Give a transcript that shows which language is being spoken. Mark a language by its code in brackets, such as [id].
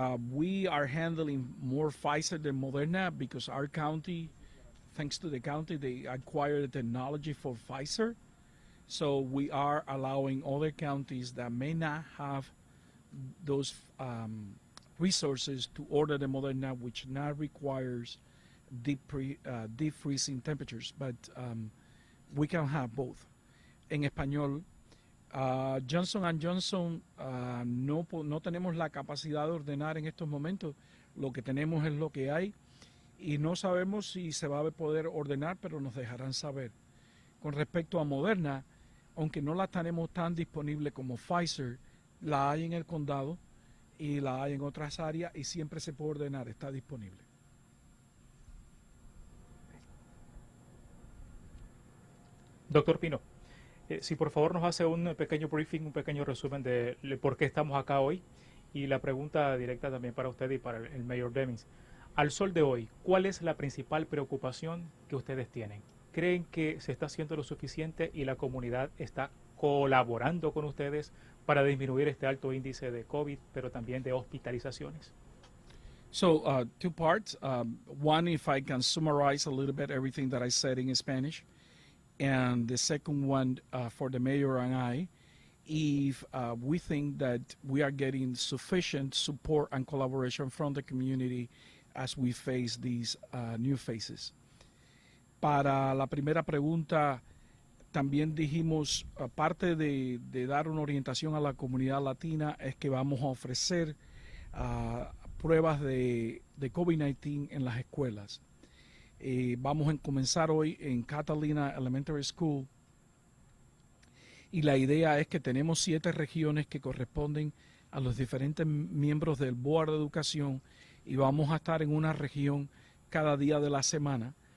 [en] We are handling more Pfizer than Moderna because our county, thanks to the county, they acquired the technology for Pfizer. So we are allowing other counties that may not have those resources to order the Moderna, which now requires deep freezing temperatures. But we can have both. [es] En español, Johnson & Johnson no tenemos la capacidad de ordenar en estos momentos. Lo que tenemos es lo que hay y no sabemos si se va a poder ordenar, pero nos dejarán saber. Con respecto a Moderna, aunque no la tenemos tan disponible como Pfizer, la hay en el condado y la hay en otras áreas y siempre se puede ordenar, está disponible. Doctor Pino, si por favor nos hace un pequeño briefing, un pequeño resumen de por qué estamos acá hoy y la pregunta directa también para usted y para el Mayor Demings. Al sol de hoy, ¿cuál es la principal preocupación que ustedes tienen? ¿Creen que se está haciendo lo suficiente y la comunidad está colaborando con ustedes para disminuir este alto índice de COVID, pero también de hospitalizaciones? [en] So, two parts. One, if I can summarize a little bit everything that I said in Spanish. And the second one for the mayor and I, if we think that we are getting sufficient support and collaboration from the community as we face these new phases. [es] Para la primera pregunta, también dijimos, aparte de dar una orientación a la comunidad latina, es que vamos a ofrecer pruebas de COVID-19 en las escuelas. Vamos a comenzar hoy en Catalina Elementary School y la idea es que tenemos 7 regiones que corresponden a los diferentes miembros del Board de Educación y vamos a estar en una región cada día de la semana.